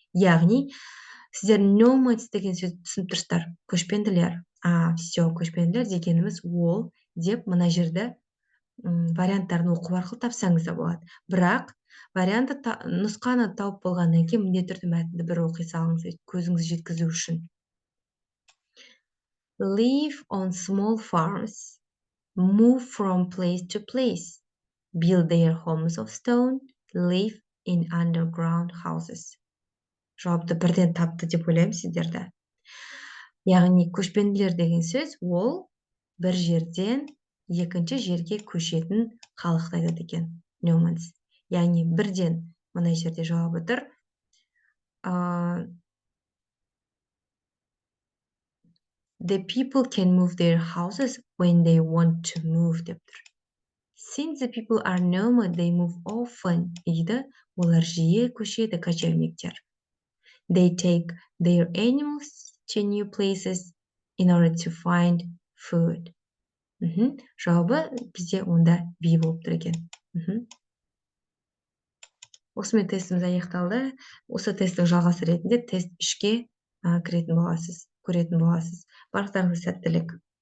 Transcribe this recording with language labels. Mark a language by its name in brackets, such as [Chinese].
[Kazakh] Яғни, сіздер nomads деген сөзді түсініп тұрсыздар, көшпенділер. Все, көшпенділер дегеніміз ол деп мына жерді варианттарын оқу арқылы тапсаңыз да болады. Бірақ нұсқаны тауып болғаннан кейін міндетті түрде мәтінді бір оқи салыңыз, көзіңіз жеткізу үшін. [English] Live on small farms, move from place to place, build their homes of stone, live in underground houses. [Kazakh] Жауапты бірден тапты деп ойлаймын сіздерді. Яғни көшпенділер деген сөз ол бір жерден екінші жерге көшетін халықты айтады екен. [English] Nomads. [Kazakh] Яғни бірден мына жерде жауабы тұр. [English] The people can move their houses when they want to move [Kazakh] деп тұр. [English] Since the people are nomad, they move often дейді. [Kazakh] Олар жиі көшеді, кочевниктер. [English] They take their animals to new places in order to find food. [Kazakh] Жауабы бізде онда be болып тұр екен. Осымен тестіміз аяқталды. Осы тесттің жалғасы ретінде тест 3-ке көретін боласыз. Барлықтарыңызға сәттілік.